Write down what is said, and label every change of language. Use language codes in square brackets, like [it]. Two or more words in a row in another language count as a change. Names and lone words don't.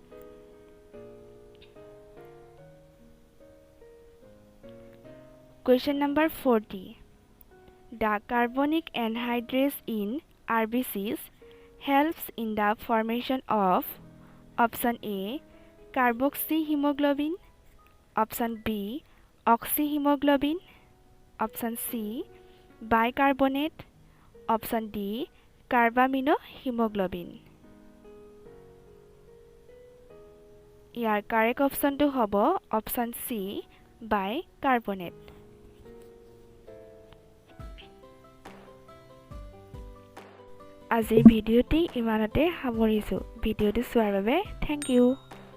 [en] Question number 40. The carbonic anhydrase in RBCs helps in the formation of option A, Carboxy-haemoglobin, option B, Oxyhaemoglobin, option C, Bicarbonate, option D, Carbamino-haemoglobin. [as] ইয়াৰ কাৰেক্ট অপশ্যনটো হ'ব [en] option C bicarbonate. [as] আজিৰ ভিডিঅ'টি ইমানতে সামৰিছোঁ। ভিডিঅ'টো চোৱাৰ বাবে [en] thank you.